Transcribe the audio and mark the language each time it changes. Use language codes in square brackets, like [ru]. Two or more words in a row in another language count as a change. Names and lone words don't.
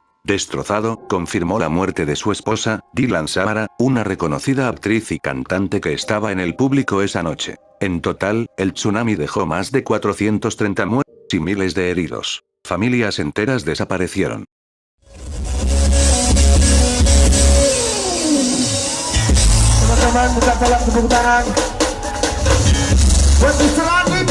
[es] Destrozado, confirmó la muerte de su esposa, Dilan Samara, una reconocida actriz y cantante que estaba en el público esa noche. En total, el tsunami dejó más de 430 muertos y miles de heridos. Familias enteras desaparecieron. [id] Teman-teman, bukan salah tepuk tangan buat Islam.